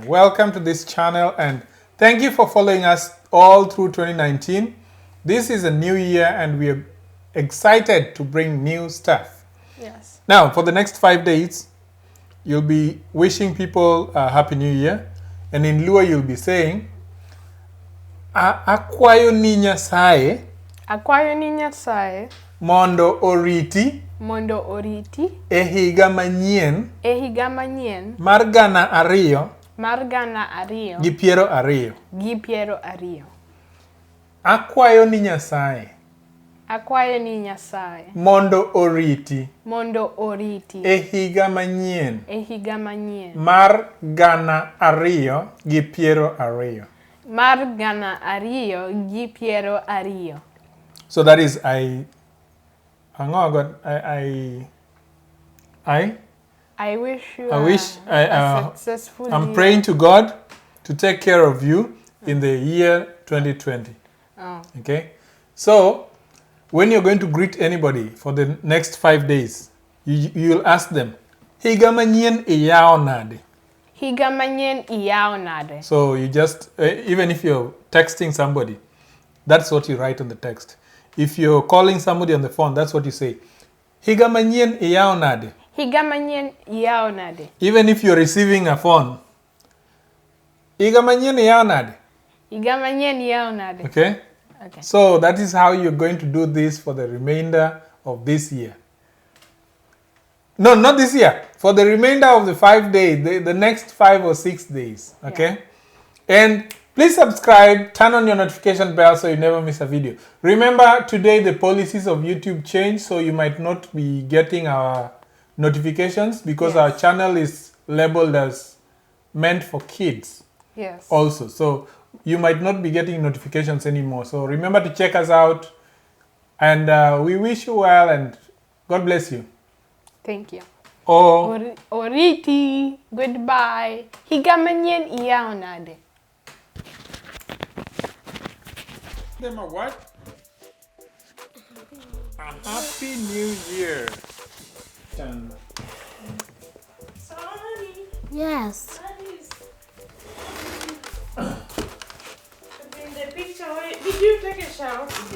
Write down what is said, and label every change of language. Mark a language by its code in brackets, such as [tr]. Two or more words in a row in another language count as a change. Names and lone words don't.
[en] Welcome to this channel and thank you for following us all through 2019. This is a new year and we are excited to bring new stuff. Yes. Now, for the next 5 days, you'll be wishing people a Happy New Year. And in Lua, you'll be saying, [luo] Akwayo ni Nyasaye. Akwayo ni Nyasaye. Mondo oriti. Mondo oriti. E higa manyien. E higa manyien. Mar gana ariyo. Mar gana ariyo. Gi piero ariyo. Gi piero ariyo. Akwayo ni Nyasaye. Akwayo ni Nyasaye. Mondo oriti. Mondo oriti. E higa manyien. E higa manyien. Mar gana ariyo gi piero ariyo. Mar gana ariyo gi piero ariyo. [en] So that is I wish you a successful I'm year. praying to God to take care of you in the year 2020. Oh. Okay? So, when you're going to greet anybody for the next 5 days, you'll ask them, [luo] Higa manyien iyao nade? Higa manyien iyao nade? [en] So, you just, even if you're texting somebody, that's what you write on the text. If you're calling somebody on the phone, that's what you say. [luo] Higa manyien iyao nade? Higa manyien iyao nade? [en] Even if you're receiving a phone, [luo] Higa manyien iyao nade? Higa manyien iyao nade? [en] Okay? Okay. So that is how you're going to do this for the remainder of this year. No, not this year. For the remainder of the 5 days, the next 5 or 6 days. Okay? Yeah. And please subscribe, turn on your notification bell so you never miss a video. Remember, today the policies of YouTube changed, so you might not be getting our notifications because Yes. our channel is labeled as meant for kids. Yes. Also. So you might not be getting notifications anymore. So remember to check us out. And we wish you well and God bless you. Thank you. [luo] Oriti. Goodbye. Higa manyien iyao nade? [en] Them a what? A Happy New Year. Done. Sorry. Yes. In the picture, did you take a shower today?